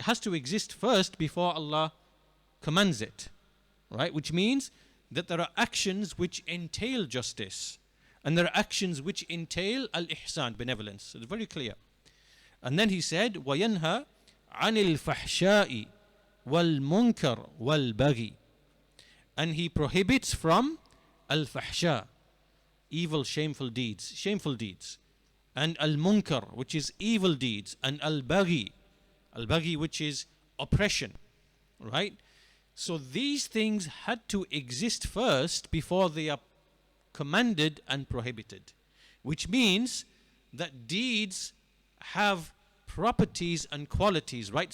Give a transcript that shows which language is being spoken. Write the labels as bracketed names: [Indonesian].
[English] It has to exist first before Allah commands it, right? Which means that there are actions which entail justice, and there are actions which entail al-ihsan, benevolence. So it's very clear. And then he said, [Arabic] وَيَنْهَى عَنِ الْفَحْشَاءِ وَالْمُنْكَرِ وَالْبَغِي. [English] And he prohibits from al-fahsha, evil, shameful deeds, and al-munkar, which is evil deeds, and al-baghi, which is oppression, right? So these things had to exist first before they are commanded and prohibited, which means that deeds have properties and qualities, right?